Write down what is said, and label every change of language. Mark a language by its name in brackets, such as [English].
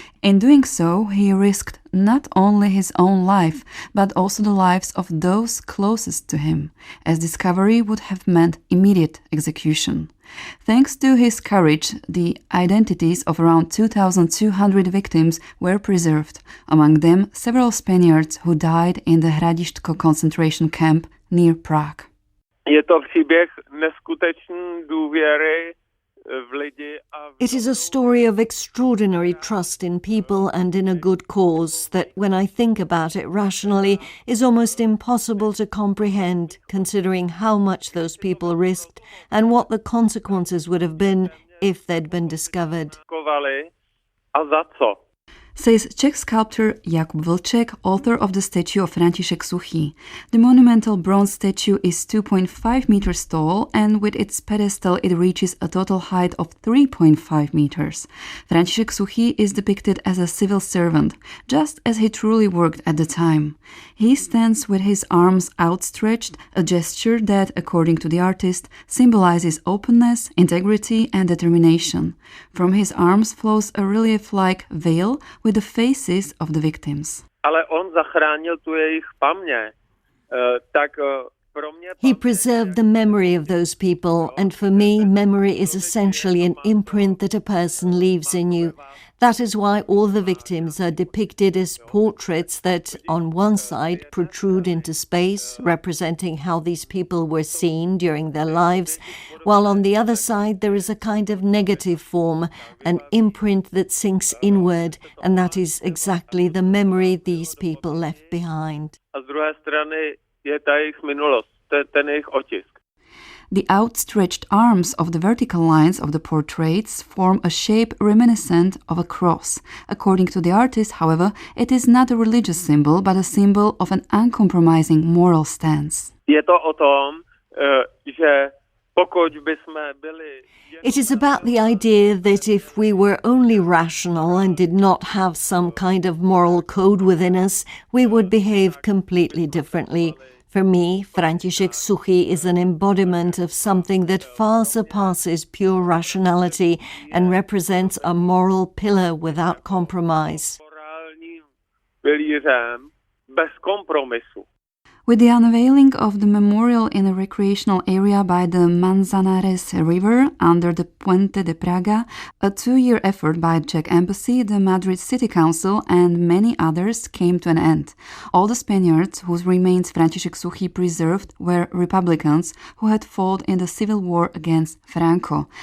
[English] In doing so, he risked not only his own life, but also the lives of those closest to him, as discovery would have meant immediate execution. Thanks to his courage, the identities of around 2,200 victims were preserved, among them several Spaniards who died in the Hradištko concentration camp near Prague. [Czech] Je to příběh neskutečné důvěry v lidi a [English] It is a story of extraordinary trust in people and in a good cause that, when I think about it rationally, is almost impossible to comprehend, considering how much those people risked and what the consequences would have been if they'd been discovered. [Czech] A za co? [English] Says Czech sculptor Jakub Vlček, author of the statue of František Suchý. The monumental bronze statue is 2.5 meters tall, and with its pedestal it reaches a total height of 3.5 meters. František Suchý is depicted as a civil servant, just as he truly worked at the time. He stands with his arms outstretched, a gesture that, according to the artist, symbolizes openness, integrity, and determination. From his arms flows a relief-like veil with the faces of the victims. [Czech] Ale on zachránil tu jejich paměť. Tak pro mě [English] He preserved the memory of those people, and for me, memory is essentially an imprint that a person leaves in you. That is why all the victims are depicted as portraits that, on one side, protrude into space, representing how these people were seen during their lives, while on the other side there is a kind of negative form, an imprint that sinks inward, and that is exactly the memory these people left behind. [Czech] A z druhé strany je ta jejich minulost, ten jejich otisk. [English] The outstretched arms of the vertical lines of the portraits form a shape reminiscent of a cross. According to the artist, however, it is not a religious symbol, but a symbol of an uncompromising moral stance. [Czech] Je to o tom, že pokud bychom byli... [English] It is about the idea that if we were only rational and did not have some kind of moral code within us, we would behave completely differently. For me, František Suchý is an embodiment of something that far surpasses pure rationality and represents a moral pillar without compromise. [Czech] Morálním pilířem bez kompromisu. [English] With the unveiling of the memorial in a recreational area by the Manzanares River under the Puente de Praga, a 2-year effort by the Czech Embassy, the Madrid City Council and many others came to an end. All the Spaniards whose remains František Suchý preserved were Republicans who had fought in the civil war against Franco.